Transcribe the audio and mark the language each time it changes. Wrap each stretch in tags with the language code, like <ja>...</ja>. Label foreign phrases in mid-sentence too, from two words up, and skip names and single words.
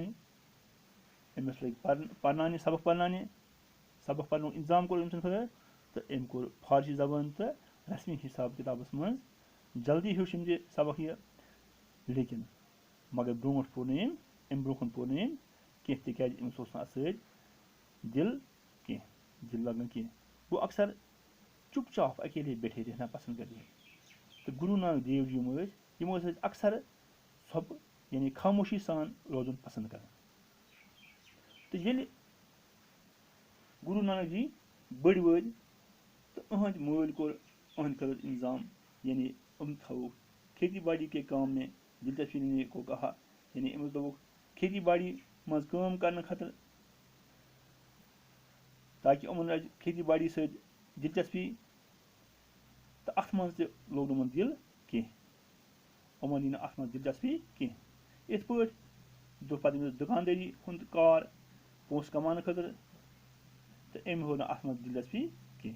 <ks>أمِس لٔگۍ پرناونہِ سبق پرنُک انتظام کوٚر أمۍ سٕنٛدِ خٲطرٕ. تہٕ أمۍ کوٚر فارسی زبان تہٕ رسمی حساب کِتابس منٛز. جلدی ہیوٚچھ أمۍ یہِ سبق یہِ لیکن مگر برونٛٹھ پوٚر نہٕ أمۍ امہِ برونٛہہ کُن پوٚر نہٕ أمۍ کینٛہہ تِکیازِ أمِس اوس نہٕ اتھ سۭتۍ دل لگان کینٛہہ.</ks> <ur>وہ اکثر چُپ چاپ اکیلے بیٹھے رہنا پسند کرتے ہیں.</ur> <ks>تہٕ گرو نانک دیو جی یِم ٲسۍ اکثر ژھۄپہٕ یعنی خاموشی سان روزُن پسند کران. تہٕ ییٚلہِ گرو نانک جی بٔڑۍ وٲتۍ تہٕ أہنٛدِ مٲلۍ کوٚر أہنٛدِ خٲطرٕ انتظام یعنی أمۍ تھوُکھ</ks> <ur>کھیتی باڑی کے کام میں دلچسپی لینے کو کہا.</ur> <ks>یعنی أمِس دوٚپُکھ کھیتی باڑی منٛز کٲم کرنہٕ خٲطرٕ تاکہِ یِمن روزِ کھیتی باڑی سۭتۍ دلچسپی. تہٕ اتھ منٛز تہِ لوٚگ نہٕ یِمن دِل کینٛہہ. یِمن یی نہٕ اتھ منٛز دلچسپی کینٛہہ. یِتھ پٲٹھۍ دوٚپ پتہٕ أمِس دُکاندٲری ہُنٛد کار پونٛسہٕ کماونہٕ خٲطرٕ تہٕ أمۍ ہوو نہٕ اتھ منٛز دلچسپی کینٛہہ.</ks>